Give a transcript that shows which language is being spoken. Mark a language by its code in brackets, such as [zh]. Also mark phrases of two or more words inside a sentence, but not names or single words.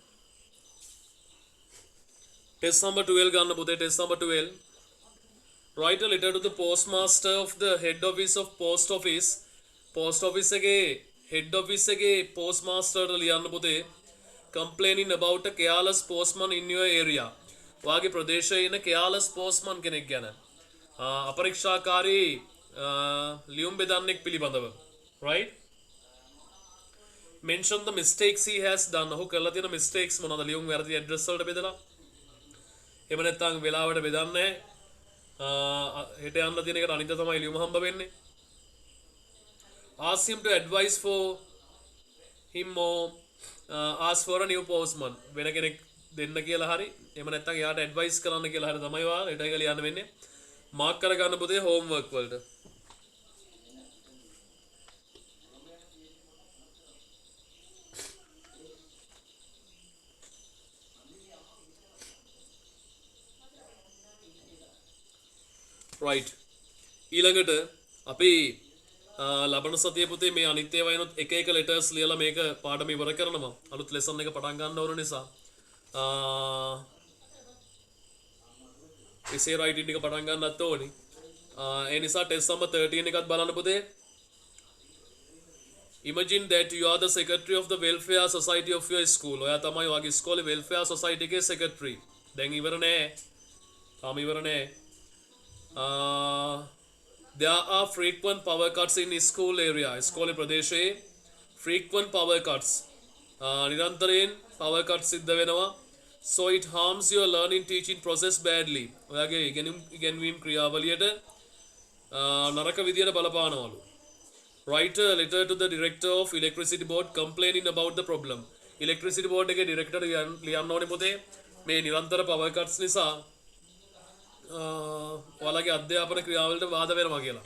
[en] test number 12 [si] ගන්න පුතේ. [en] test number 12. write a letter to the postmaster of the head office of post office. post office [si] එකේ [en] head office [si] එකේ postmaster ට ලියන්න පුතේ. [en] complaining about a careless postman in your area. [si] වාගේ ප්‍රදේශයේ ඉන්න [en] careless postman [si] කෙනෙක් ගැන. අපරීක්ෂාකාරී ලියුම් බෙදන්නෙක් පිළිබඳව. right? [en] mention the mistakes he has done. [si] ඔහු කරලා තියෙන mistakes මොනවද? ලියුම් වැරදි address වලට බෙදලා. එහෙම නැත්නම් වෙලාවට බෙදන්නේ හෙට යන්න තියෙන එකට අනිත් තමයි ලියුම හම්බ වෙන්නේ. [en] ask him to advise for him or ask for a new postman. [si] වෙන කෙනෙක් දෙන්න කියලා හරි එහෙම නැත්නම් එයාට advice කරන්න කියලා හරි තමයි ඔයා හෙට එක ලියන්න වෙන්නේ. මාක් කරගන්න පුතේ homework වලට. right ඊළඟට අපි ලබන සතියේ පුතේ මේ අනිත් ඒවා එනොත් එක එක letters ලියලා මේක පාඩම ඉවර කරනවා අලුත් lesson එක පටන් ගන්න ඕන නිසා [en] essay writing [si] එක පටන් ගන්නත් ඕනි ඒ නිසා [en] test number 13 [si] එකත් බලන්න පුතේ [en] imagine that you are the secretary of the welfare society of your school [si] ඔයා තමයි ඔයාගේ ඉස්කෝලේ welfare society එකේ secretary දැන් ඉවර නෑ තාම ඉවර නෑ [en] there are frequent power cuts in school area. [si] School ප්‍රදේශයේ [en] frequent power cuts. [si] නිරන්තරයෙන් [en] power cuts [si] සිද්ධ වෙනවා. [en] So it harms your learning teaching process badly. [si] ඔයාගේ ඉගෙනීම් ක්‍රියාවලියට නරක විදියට බලපානවලු. [en] Write a letter to the director of electricity board complaining about the problem. electricity board [si] එකේ director ලියන්න ඕනේ පොතේ මේ නිරන්තර [en] power cuts [si] නිසා ඔයාලගේ අධ්‍යාපන ක්‍රියාවලට බාධා වෙනවා කියලා.